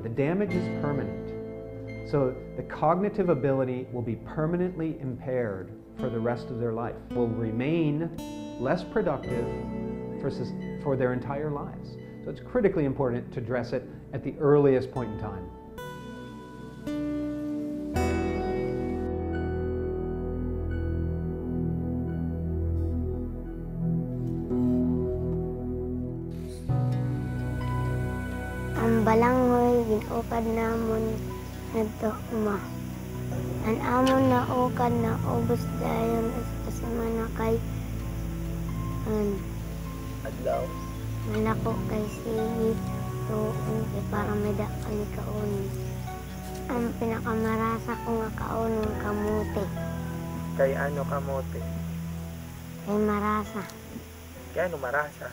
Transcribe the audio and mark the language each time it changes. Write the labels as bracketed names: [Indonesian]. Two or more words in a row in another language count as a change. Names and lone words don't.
[English] The damage is permanent. So the cognitive ability will be permanently impaired for the rest of their life, will remain less productive for their entire lives. So it's critically important to address it at the earliest point in time. [Hiligaynon] Ang balanghoy ginukad namon ngadto uma. Ang amon na ukad na ubos dayon sa semana kay Adlaw. malako kay sige tuon kay para may dakal kaunon. Ang pinakamarasa ko nga kaunon kamote. Kay ano kamote? Kay marasa. Kay ano marasa?